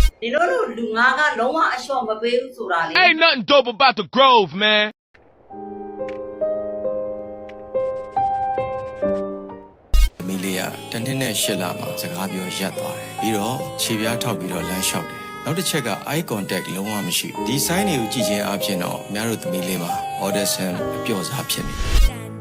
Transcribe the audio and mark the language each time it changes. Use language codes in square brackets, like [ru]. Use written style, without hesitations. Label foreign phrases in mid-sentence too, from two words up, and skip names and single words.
[my] ဒီလိုလူငါကလုံးဝအလျှော့မပေးဘူးဆိုတာလေ [en] Ain't nothing dope about the Grove, man. [my] မီလီယာတနှစ်နဲ့8လမှာစကားပြောရပ်သွားတယ်ပြီးတော့ခြေပြားထောက်ပြီးတော့လမ်းလျှောက်တယ်နောက်တစ်ချက်က [en] eye contact [my] လုံးဝမရှိဒီ sign တွေကိုကြည့်ခြင်းအပြင်တော့များတို့သမီးလေးမှာ audition အပျော့စားဖြစ်နေတယ်